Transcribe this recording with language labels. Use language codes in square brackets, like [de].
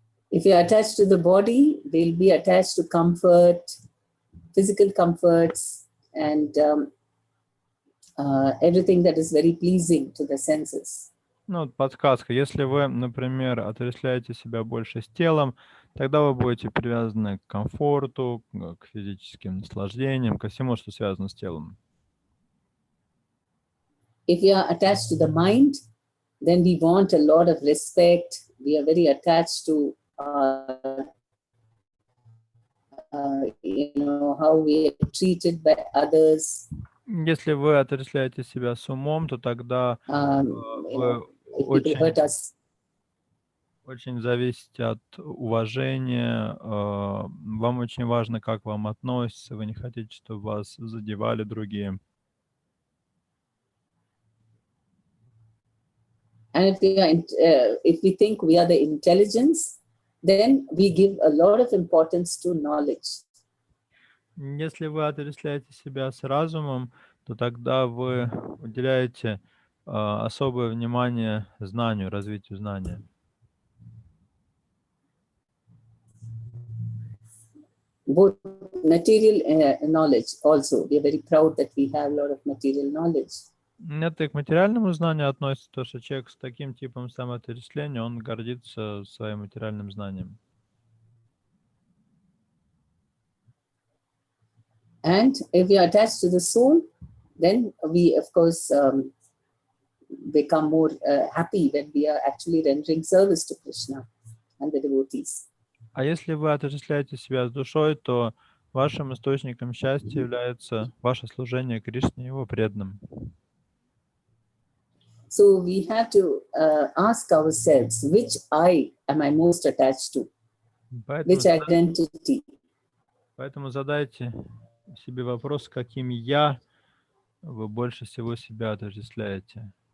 [en] If you're attached to the body, they'll be attached to comfort, physical comforts, and everything that is very pleasing to the senses. [ru] Ну, вот подсказка. Если вы, например, отождествляете себя больше с телом, тогда вы будете привязаны к комфорту, к физическим наслаждениям, ко всему, что связано с телом. [en] If you are attached to the mind, then we want a lot of respect. We are very attached to, how we are treated by others. [ru] Если вы отождествляете себя с умом, то тогда вы [en] If people hurt us, [ru] очень зависите от уважения. Вам очень важно, как вам относятся. Вы не хотите, чтобы вас задевали другие. [en] and if we think we are the intelligence, then we give a lot of importance to knowledge. [ru] Если вы отождествляете себя с разумом, то тогда вы уделяете особое внимание знанию, развитию знания. [en] Both material knowledge also. We are very proud that we have a lot of material knowledge. [ru] Это и к материальному знанию относится, то, что человек с таким типом самоотождествления, он гордится своим материальным знанием. [en] And if we are attached to the soul, then we, of course, become more happy when we are actually rendering service to Krishna and the devotees. [ru] А если вы отождествляете себя с душой, то вашим источником счастья является ваше служение Кришне и его преданным. [en] So we have to ask ourselves, which I am I most attached to? [ru] Поэтому, [en] which identity? [ru] поэтому задайте себе вопрос, каким я вы больше всего себя отождествляете.